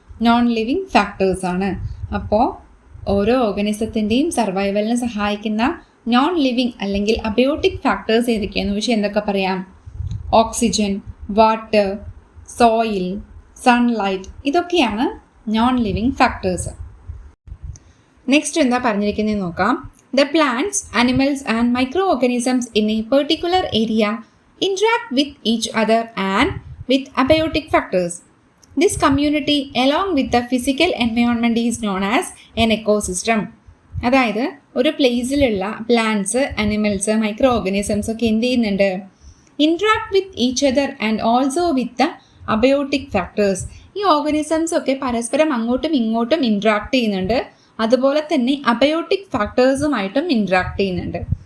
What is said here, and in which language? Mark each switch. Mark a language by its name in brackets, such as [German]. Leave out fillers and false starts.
[Malayalam] Non living factors ആണ്. അപ്പോൾ ഓരോ ഓർഗനിസത്തിൻ്റെയും സർവൈവലിന് സഹായിക്കുന്ന നോൺ ലിവിങ് അല്ലെങ്കിൽ അബയോട്ടിക് ഫാക്ടേഴ്സ് ഏതൊക്കെയാണെന്ന് ചോദിച്ചാൽ എന്തൊക്കെ പറയാം? ഓക്സിജൻ, വാട്ടർ, സോയിൽ, സൺലൈറ്റ്, ഇതൊക്കെയാണ് നോൺ ലിവിങ് ഫാക്ടേഴ്സ്. നെക്സ്റ്റ് എന്താ പറഞ്ഞിരിക്കുന്നത് നോക്കാം. [English] The plants, animals and microorganisms in a particular area interact with each other and with abiotic factors. This community along with the physical environment is known as an ecosystem. [Malayalam] അതായത് ഒരു പ്ലേസിലുള്ള plants, animals, micro organisms ഒക്കെ എന്ത് ചെയ്യുന്നുണ്ട്? [English] Interact with each other and also with the abiotic factors. [Malayalam] ഈ organisms ഒക്കെ പരസ്പരം അങ്ങോട്ടും ഇങ്ങോട്ടും ഇൻട്രാക്ട് ചെയ്യുന്നുണ്ട്, അതുപോലെ തന്നെ അബയോട്ടിക് ഫാക്ടേഴ്സുമായിട്ടും ഇൻട്രാക്ട് ചെയ്യുന്നുണ്ട്.